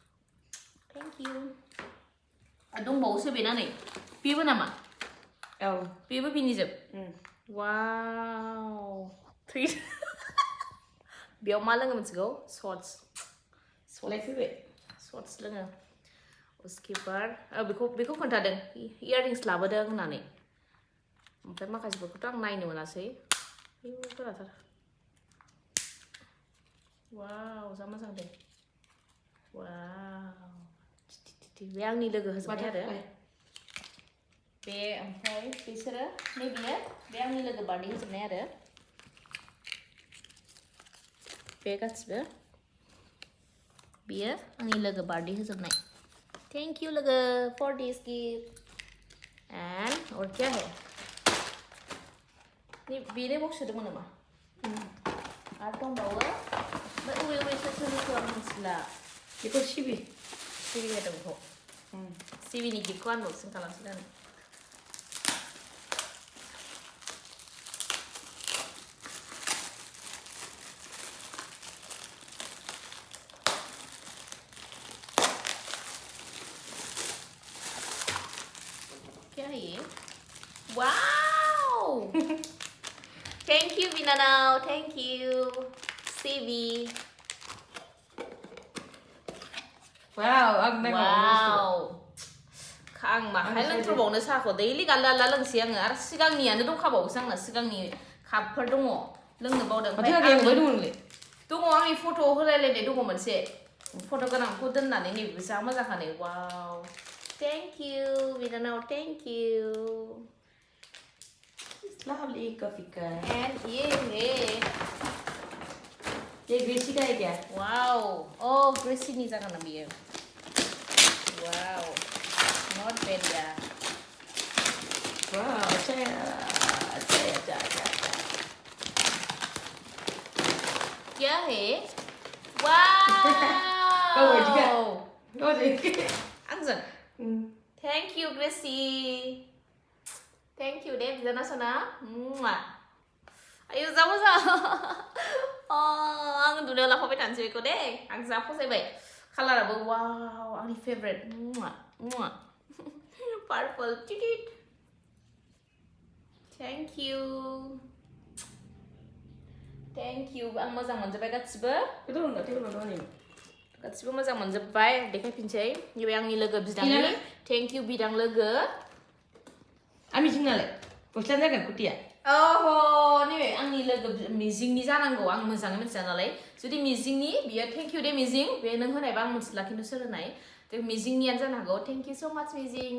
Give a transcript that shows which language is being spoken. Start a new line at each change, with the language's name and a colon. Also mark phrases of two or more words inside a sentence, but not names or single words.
Bodo: दंबावोसो बेना नै बेबो नामा बेबो बिनिजोब वाव बेयाव मा लोङो मिथिगौ शर्ट्स लोङो
Hindi: उसके बाद
Bodo: बेखौ खोन्थादों इयाररिंस लाबोदों होननानै ओमफ्राय माखासेफोरखौथ' आं नायनो मोनासै गोराथार वाव जा मोजां दे वाव बे आंनि लोगो होजोबनाय आरो बे ओमफ्राय बिसोरो नैबेयो बे आंनि लोगो बार्थडे होजोबनाय आरो बे गासिबो बियो आंनि लोगो बार्थडे होजोबनाय
English: thank you
Bodo: लोगो
English: for this gift and
Hindi: और क्या है
Bodo: बेनो बक्स सोदोंमोन नामा आरो दंबावो ओमफ्राय अबे सोरखौ आं मिथिला बेखौ सिबि होदों बेखौ सिबिनि गिफ्टखौ आनबक्सिं खालामसै आं
Hindi: क्या है ये
English: wow thank you बिनानाव thank you CV वाव
Bodo: आं माहाय लोंथ्रबावनो साहाखौ दैलि गाल्ला गाल्ला लोंसै आङो आरो सिगांनियानो दंखाबावोसो आंना सिगांनि कापफोर दङ लोंनो बावदों दङ आंनि फट' होलायलायनाय दङ मोनसे फट' गोनांखौ दोननानै नैबे जा मोजांखा नै
English: wow thank you
Bodo: बिनानाव
English: thank you lovely coffee cup and ये
Hindi: ग्रेसी का है क्या
Bodo: वाव ओ ग्रेसीनि जागोन ना बियो वाव
English: not bad yaar
Hindi: वाव अच्छा क्या है
English: wow anjong thank you Gracy thank you
Bodo: दे बिनानाव सना आयु जा मोजां आं दुनियाव लाफाबाय थानोसै बेखौ दे आं जा फसायबाय कालाराबो वाव आंनि फेभरेट पार्पल टिटिट
English: thank you
Bodo: आं मोजां मोनजोब्बाय गासिबो मोजां मोनजोब्बाय देखायफिनसै नैबे आंनि लोगो बिदांनि
English: thank you
Bodo: बिदां लोगो आमिजिंनालाय गस्ला जागोन कुटिया नैबे आंनि लोगो मिजिंनि जानांगौ आं मोजाङै मिथिया नालाय जुदि मिजिंनि बियो
English: thank you
Bodo: दे मिजिं बे नों होनायबा आं मिथिला खिन्थु सोर होनाय मिजिंनियानो जानो हागौ
English: thank you so much
Bodo: मिजिं